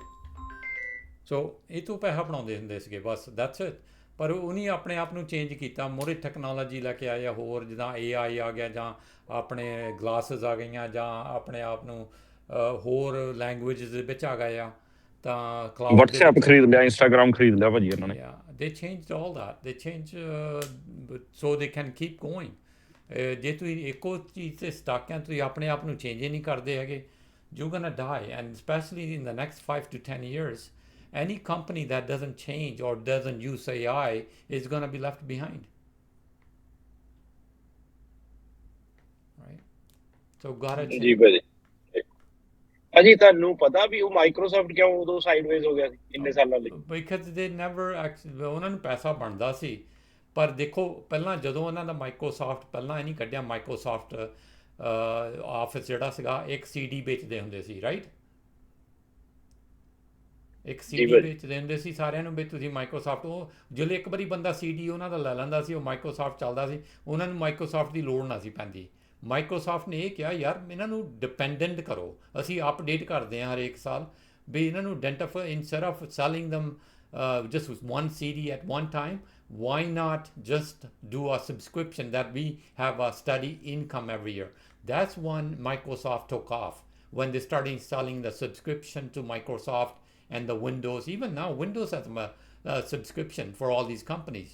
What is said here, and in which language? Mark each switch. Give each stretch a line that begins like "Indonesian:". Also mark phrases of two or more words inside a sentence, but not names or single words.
Punjabi: ਸੋ ਇਹ ਤੋਂ ਪੈਸਾ ਬਣਾਉਂਦੇ ਹੁੰਦੇ ਸੀਗੇ, ਬਸ
English: that's it.
Punjabi: ਪਰ ਉਹਨੇ ਆਪਣੇ ਆਪ ਨੂੰ ਚੇਂਜ ਕੀਤਾ,
English: more technology
Punjabi: ਲੈ ਕੇ ਆਇਆ, ਹੋਰ ਜਿੱਦਾਂ AI ਆ ਗਿਆ, ਜਾਂ ਆਪਣੇ ਗਲਾਸਿਸ ਆ ਗਈਆਂ, ਜਾਂ ਆਪਣੇ ਆਪ ਨੂੰ ਹੋਰ ਲੈਂਗੁਏਜਸ ਦੇ ਵਿੱਚ ਆ ਗਏ ਆ, ਤਾਂ ਕਲਾਊਡ WhatsApp ਖਰੀਦ ਲਿਆ, Instagram ਖਰੀਦ ਲਿਆ ਭਾਜੀ ਇਹਨਾਂ ਨੇ।
English: they changed all that, they changed so they can keep going।
Punjabi: ਜੇ ਤੁਸੀਂ ਇੱਕੋ ਚੀਜ਼ 'ਤੇ ਸਟਕ ਹੈ, ਤੁਸੀਂ ਆਪਣੇ ਆਪ ਨੂੰ ਚੇਂਜ ਹੀ ਨਹੀਂ ਕਰਦੇ ਹੈਗੇ,
English: you're gonna die। and especially in the next 5 to 10 years, any company that doesn't change or doesn't use AI is gonna be left behind, right? So gotta change।
Punjabi: ਜੀ ਭਾਜੀ, ਭਾਜੀ ਤੁਹਾਨੂੰ ਪਤਾ ਵੀ ਉਹ ਮਾਈਕਰੋਸਾਫਟ ਕਿਉਂ ਉਦੋਂ ਸਾਈਡਵੇਜ਼ ਹੋ ਗਿਆ ਸੀ ਇੰਨੇ ਸਾਲਾਂ ਲਈ?
English: because they never actually,
Punjabi: ਉਹਨਾਂ ਨੂੰ ਪੈਸਾ ਬਣਦਾ ਸੀ। ਪਰ ਦੇਖੋ ਪਹਿਲਾਂ ਜਦੋਂ ਉਹਨਾਂ ਦਾ ਮਾਈਕਰੋਸਾਫਟ ਪਹਿਲਾਂ ਇਹ ਨਹੀਂ ਕੱਢਿਆ, ਮਾਈਕਰੋਸਾਫਟ ਆਫਿਸ ਜਿਹੜਾ ਸੀਗਾ, ਇੱਕ CD ਵੇਚਦੇ ਹੁੰਦੇ ਸੀ, ਰਾਈਟ। ਇੱਕ CD ਵੇਚਦੇ ਹੁੰਦੇ ਸੀ ਸਾਰਿਆਂ ਨੂੰ ਵੀ ਤੁਸੀਂ ਮਾਈਕਰੋਸਾਫਟ, ਉਹ ਜਦੋਂ ਇੱਕ ਵਾਰੀ ਬੰਦਾ CD ਉਹਨਾਂ ਦਾ ਲੈ ਲੈਂਦਾ ਸੀ, ਉਹ ਮਾਈਕਰੋਸਾਫਟ ਚੱਲਦਾ ਸੀ, ਉਹਨਾਂ ਨੂੰ ਮਾਈਕਰੋਸਾਫਟ ਦੀ ਲੋੜ ਨਾ ਸੀ ਪੈਂਦੀ। ਮਾਈਕਰੋਸਾਫਟ ਨੇ ਇਹ ਕਿਹਾ ਯਾਰ ਇਹਨਾਂ ਨੂੰ ਡਿਪੈਂਡੈਂਟ ਕਰੋ, ਅਸੀਂ ਅਪਡੇਟ ਕਰਦੇ ਹਾਂ ਹਰੇਕ ਸਾਲ, ਵੀ ਇਹਨਾਂ ਨੂੰ ਆਈਡੈਂਟੀਫਾਈ,
English: instead of selling them just one CD at one time, why not just do a subscription that we have a steady income every year? That's when Microsoft took off, when they started selling the subscription to Microsoft and the Windows. Even now Windows has a subscription for all these companies.